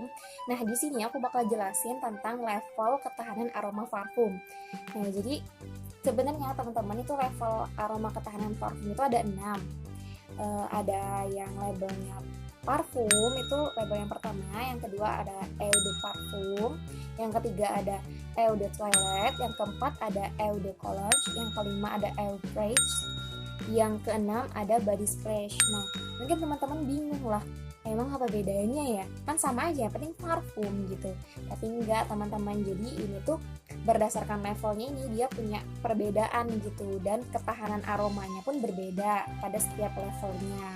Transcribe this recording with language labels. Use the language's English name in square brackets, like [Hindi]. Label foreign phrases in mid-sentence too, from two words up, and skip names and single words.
[Indonesian] Nah, di sini aku bakal jelasin tentang level ketahanan aroma parfum. Nah, jadi sebenarnya teman-teman itu level aroma ketahanan parfum itu ada 6. Ada yang labelnya parfum, itu label yang pertama. Yang kedua ada [French] eau de parfum. [Indonesian] Yang ketiga ada [French] eau de toilette. [Indonesian] Yang keempat ada [French] eau de cologne. [Indonesian] Yang kelima ada [French] eau fraîche. [Indonesian] Yang keenam ada [English] body splash. [Indonesian] Nah, mungkin teman-teman bingung lah, emang apa bedanya ya? Kan sama aja, yang penting parfum gitu. Tapi enggak teman-teman, jadi ini tuh berdasarkan levelnya ini dia punya perbedaan gitu, dan ketahanan aromanya pun berbeda pada setiap levelnya.